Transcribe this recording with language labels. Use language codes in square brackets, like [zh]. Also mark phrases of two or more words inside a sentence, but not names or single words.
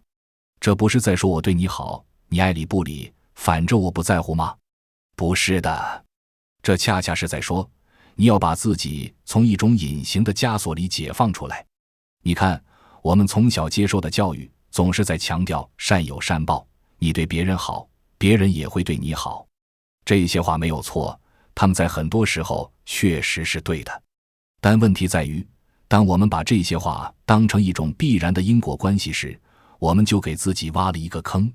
[zh] 這不是在說我對你好，你愛理不理，反正我不在乎嗎？不是的，這恰恰是在說，你要把自己從一種隱形的枷鎖裡解放出來。你看，我們從小接受的教育總是在強調善有善報，你對別人好，別人也會對你好。這些話沒有錯，他們在很多時候確實是對的。但問題在於，當我們把這些話當成一種必然的因果關係時，我們就給自己挖了一個坑。